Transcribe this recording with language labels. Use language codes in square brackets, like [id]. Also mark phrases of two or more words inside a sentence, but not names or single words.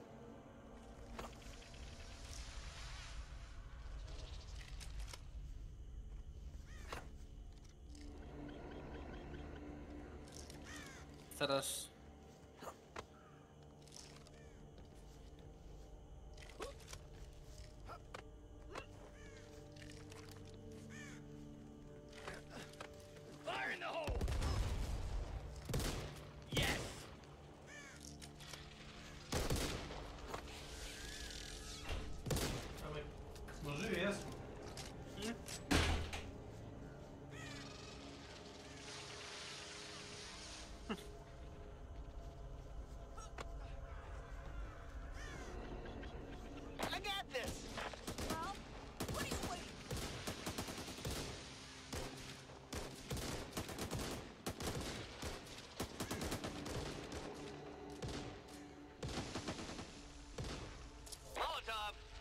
[pl] Teraz. [en] Fire in the hole. Yes. [hr] Smo živi, jesmo? [en] I got this. Well, what are you waiting? Molotov.